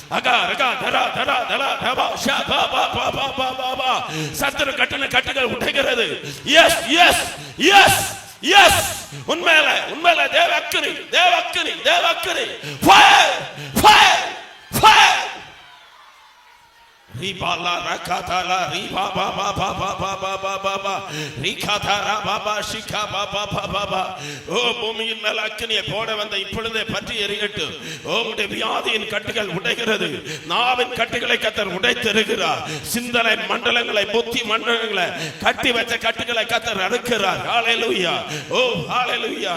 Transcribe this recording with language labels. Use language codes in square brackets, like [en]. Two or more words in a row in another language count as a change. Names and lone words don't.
[ta] சத்துரு கட்டின கட்டுகள் உடைகிறது. எஸ் எஸ் எஸ் எஸ். உண்மையில உண்மையில தேவக்கனி தேவக்கனி தேவக்கனி [en] fire fire fire. Ribala rakatala riba ba ba ba ba ba ba ba ba ba rikatara ba ba shika ba ba ba ba ba. [ta] ஓ பூமியின் மேல் அக்கினியை போட வந்த இப்பொழுதே பற்றி எரியட்டும். உங்களுடைய வியாதியின் கட்டுகள் உடைகிறது. நாவின் கட்டுகளை கர்த்தர் உடைத்தெறிகிறார். சிந்தனை மண்டலங்களை, புத்தி மண்டலங்களை கட்டி வச்ச கட்டுகளை கர்த்தர் அறுக்கிறார். ஹல்லேலூயா. ஓ ஹல்லேலூயா.